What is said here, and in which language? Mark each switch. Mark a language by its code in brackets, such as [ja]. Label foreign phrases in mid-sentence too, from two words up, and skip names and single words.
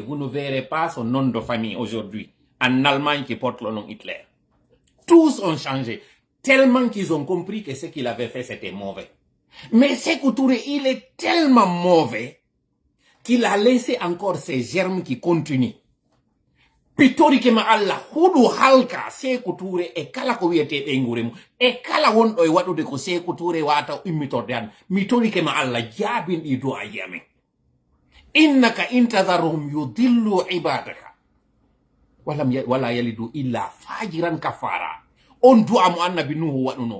[fr] Vous ne verrez pas son nom de famille aujourd'hui, en Allemagne qui porte le nom Hitler. Tous ont changé, tellement qu'ils ont compris que ce qu'il avait fait, c'était mauvais. Mais Sékou Touré, il est tellement mauvais qu'il a laissé encore ces germes qui continuent. [ff] Pitori ke ma Allah hudu halka Sékou Touré e kala ko wiete be nguremu e kala wondo e wadude ko Sékou Touré wata immitorde an mitori ke ma Allah jabin di do ayame [ar] إنك إن تذرهم يضلوا عبادك ولا يلدوا إلا فاجرا كفارا [ff] on du'a mo annabi nuhu waduno